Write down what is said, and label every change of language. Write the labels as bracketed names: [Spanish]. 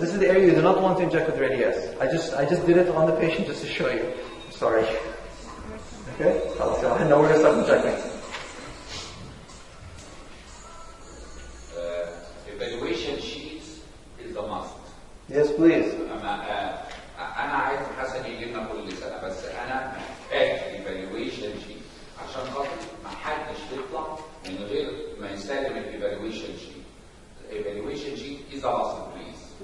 [English] This is the area you do not want to inject with radius. I just did it on the patient just to show you. I'm sorry. Okay, so I know we're gonna start injecting. Evaluation sheets is a must. Yes, please. [Arabic] أنا عايز حسن يجي لنا كل سنة بس أنا محتاج evaluation sheet عشان خاطر ما حدش يطلع من غير ما يستلم evaluation sheet. [English] Evaluation sheet is a must, please.